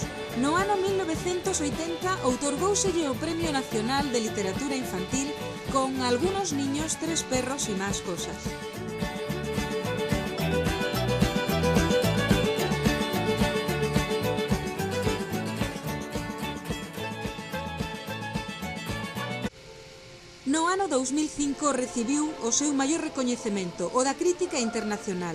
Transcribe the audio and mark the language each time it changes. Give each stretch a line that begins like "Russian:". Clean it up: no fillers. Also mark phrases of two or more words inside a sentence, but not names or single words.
Galician: No ano 1980 outorgóuselle o Premio Nacional de Literatura Infantil con Algunos niños, 3 perros y más cosas. No ano 2005 recibiu o seu maior recoñecemento, o da crítica internacional.